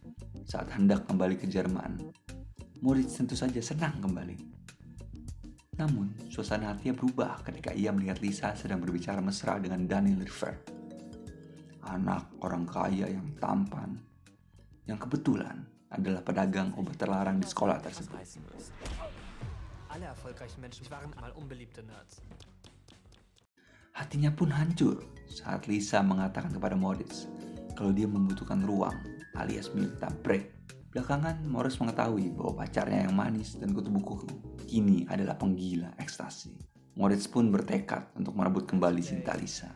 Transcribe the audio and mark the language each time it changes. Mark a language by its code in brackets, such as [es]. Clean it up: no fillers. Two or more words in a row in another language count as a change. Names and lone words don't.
[id] Saat hendak kembali ke Jerman, Moritz tentu saja senang kembali. Namun, suasana hatinya berubah ketika ia melihat Lisa sedang berbicara mesra dengan Daniel River, anak orang kaya yang tampan, yang kebetulan adalah pedagang obat terlarang di sekolah tersebut. [de] Alle erfolgreichen Menschen waren mal unbeliebte Nerds. [id] Hatinya pun hancur saat Lisa mengatakan kepada Moritz kalau dia membutuhkan ruang alias minta break. Belakangan, Moritz mengetahui bahwa pacarnya yang manis dan kutu buku kini adalah penggila ekstasi. Moritz pun bertekad untuk merebut kembali cinta Lisa.